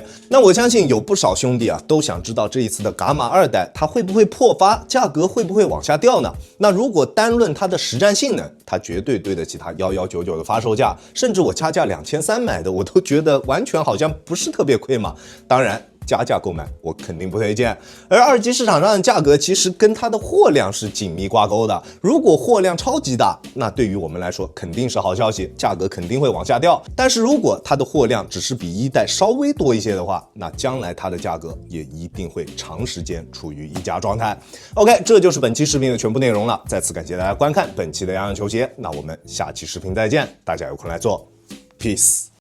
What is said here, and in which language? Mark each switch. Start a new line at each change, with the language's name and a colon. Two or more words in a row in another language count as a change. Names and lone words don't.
Chinese: 那我相信有不少兄弟都想知道這一次的伽馬2代它會不會破发，價格會不會往下掉呢？那如果單論它的實戰性能， 它絕對對得起它1199的發售價，甚至我加價2300買的，我都覺得完全好像不是特別虧嘛。當然，加價購買我肯定不推薦。而二級市場上的價格其實跟它的貨量是緊密掛鈎的，如果貨量超級大，那對於我們來說肯定是好消息，價格肯定會往下掉。但是如果它的貨量只是比一代稍微多一些的話，那将來它的價格也一定會長時間處於溢價狀態。OK， 這就是本期視頻的全部內容了。再次感謝大家觀看本期的洋洋球鞋，那我們下期視頻再見，大家有空來做 ，Peace。